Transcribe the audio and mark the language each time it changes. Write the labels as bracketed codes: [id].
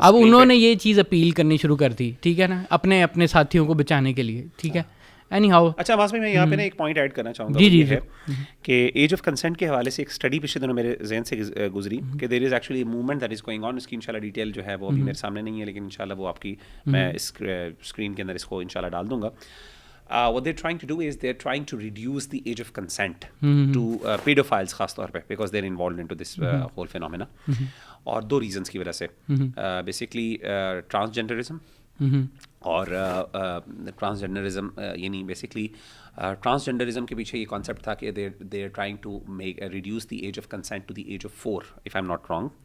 [ur] اب انہوں نے یہ چیز اپیل کرنی شروع کر دی, ٹھیک ہے نا, اپنے ساتھیوں کو بچانے کے لیے, ٹھیک ہے. [en] anyhow, [ur] اچھا واسطے میں یہاں پہ نا ایک پوائنٹ ایڈ کرنا چاہوں گا, یہ ہے کہ ایج آف کنسنٹ کے حوالے سے ایک اسٹڈی پچھلے دنوں میرے ذہن سے گزری, کہ [en] There is actually movement that is going on. [ur] اس کی انشاءاللہ ڈیٹیل جو ہے وہ ابھی میرے سامنے نہیں ہے, لیکن انشاءاللہ وہ آپ کی میں اسکرین کے اندر اس کو انشاءاللہ ڈال دوں گا. [en] What they're trying to do is they're trying to reduce the age of consent to pedophiles [ur] خاص طور پہ, [en] because they're involved into this whole phenomena. [ur] اور دو ریزنس کی وجہ سے, بیسکلی ٹرانسجینڈرزم, اور ٹرانسجینڈرزم یعنی بیسکلی ٹرانسجینڈرزم کے پیچھے یہ کانسیپٹ تھا کہ [en] they are trying to reduce the age of consent to the age of 4, if I'm not wrong.